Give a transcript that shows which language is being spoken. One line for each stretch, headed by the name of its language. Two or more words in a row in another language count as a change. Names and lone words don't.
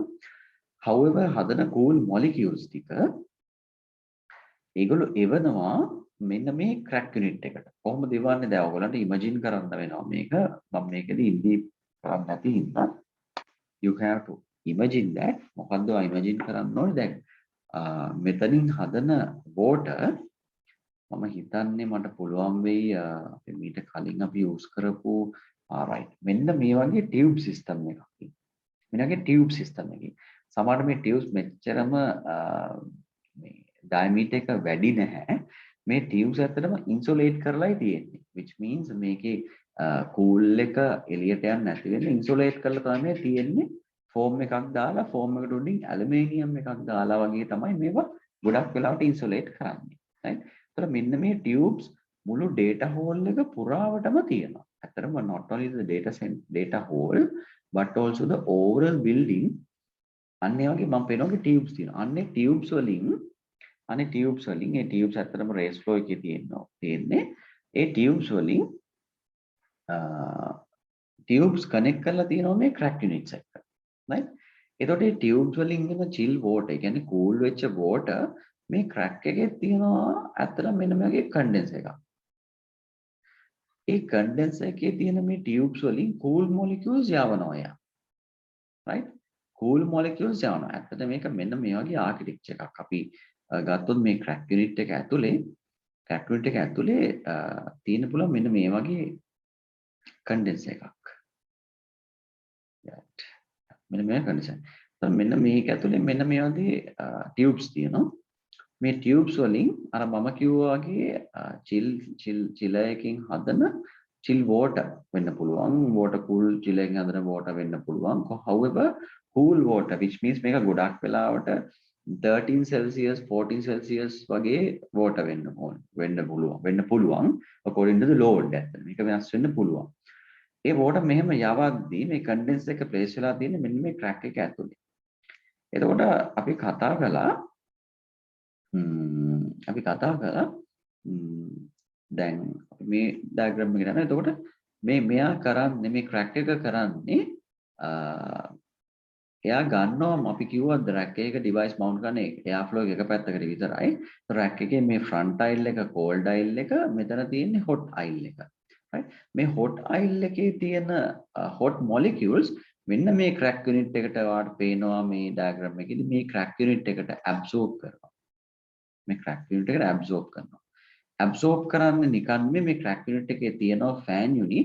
Sinhala: however හදන
English: cool molecules
Sinhala: ටික ඒගොල්ලෝ එවනවා මෙන්න මේ
English: crack unit
Sinhala: එකට. කොහොමද එවන්නේ? දැන් ඔයගොල්ලන්ට imagine කරන්න වෙනවා මේක. මම මේකෙදි ඉන්දී කරන්නේ නැති හින්දා
English: you have to imagine that.
Sinhala: මොකද්ද imagine කරන්න ඕනේ? දැන් මෙතනින් හදන water මම හිතන්නේ මට පුළුවන් වෙයි අපි මීට කලින් අපි use කරපු right මෙන්න මේ වගේ
English: tube system
Sinhala: එකක් තියෙනවා. මෙන්න වගේ
English: tube system
Sinhala: එකකින් සමහරවිට මේ tubes මෙච්චරම මේ diameter එක වැඩි නැහැ. මේ tubes ඇත්තටම insulate කරලායි තියෙන්නේ.
English: which means
Sinhala: මේකේ cool එක එළියට යන්නේ නැති වෙන්න insulate කරලා තමයි තියෙන්නේ. foam එකක් දාලා foam එකට උඩින් aluminium එකක් දාලා වගේ තමයි මේවා ගොඩක් වෙලාවට insulate කරන්නේ. right? මෙන්න මේ tubes මුළු
English: data hall
Sinhala: එක පුරාවටම තියෙනවා. ඇත්තටම
English: not only the data hall but also the overall building
Sinhala: අන්න ඒ වගේ මම පේනවා tubes තියෙනවා. අන්නේ tubes වලින් ඒ tubes ඇත්තටම
English: raised floor
Sinhala: එකේ තියෙන්නේ. ඒ tubes වලින්
English: tubes connect
Sinhala: කරලා තියෙනවා මේ
English: crack units
Sinhala: එක්ක. right? එතකොට මේ tubes වලින් එන
English: chill water,
Sinhala: ඒ කියන්නේ cool වෙච්ච water මේ crack එකේ තියෙනවා ඇත්තටම මෙන්න මේකේ condenser එකක්. ඒ condenser එකේ තියෙන මේ tubes වලින්
English: cool molecules
Sinhala: යවනවා යා. right?
English: cool molecules
Sinhala: යවනවා. ඇත්තට මේක මෙන්න මේ වගේ architecture එකක්. අපි ගත්තොත් මේ
English: crack unit
Sinhala: එක ඇතුලේ තියෙන පුළුවන් මෙන්න මේ වගේ condenser එකක්. right. මෙන්න මේ condenser. මෙන්න මේක ඇතුලේ මෙන්න මේ වගේ tubes තියෙනවා. මේ tubes වලින් අර මම කිව්වා වගේ chiller එකකින් හදන
English: chill water
Sinhala: වෙන්න පුළුවන්,
English: water cool chiller
Sinhala: එකකින් හදන water වෙන්න පුළුවන්.
English: however cool water which means
Sinhala: මේක ගොඩක් වෙලාවට 13 celsius 14 celsius වගේ water වෙන්න පුළුවන්
English: according to the load.
Sinhala: ඇත්තට මේක වෙනස් වෙන්න පුළුවන්. ඒ water මෙහෙම යවද්දී මේ condenser එක place වෙලා තියෙන්නේ මෙන්න මේ crack එක ඇතුලේ. එතකොට අපි කතා කළා දැන් මේ diagram එක ගන්න. එතකොට මෙයා කරන්නේ මේ crack එක කරන්නේ එයා ගන්නවා අපි කිව්වා rack එක
English: device mount
Sinhala: කරන
English: air flow
Sinhala: එක පැත්තකට විතරයි. rack එකේ මේ
English: front aisle
Sinhala: එක
English: cold aisle
Sinhala: එක මෙතන තියෙන්නේ
English: hot aisle
Sinhala: එක. right? මේ
English: hot oil
Sinhala: එකේ තියෙන
English: hot molecules
Sinhala: මෙන්න මේ
English: crack unit
Sinhala: එකට වාට පේනවා මේ diagram එකේදී මේ
English: crack unit
Sinhala: එකට absorb කරනවා. මේ
English: crack unit
Sinhala: එකට absorb කරනවා. absorb කරන්නේ නිකන් මේ
English: crack unit
Sinhala: එකේ තියෙනවා
English: fan units.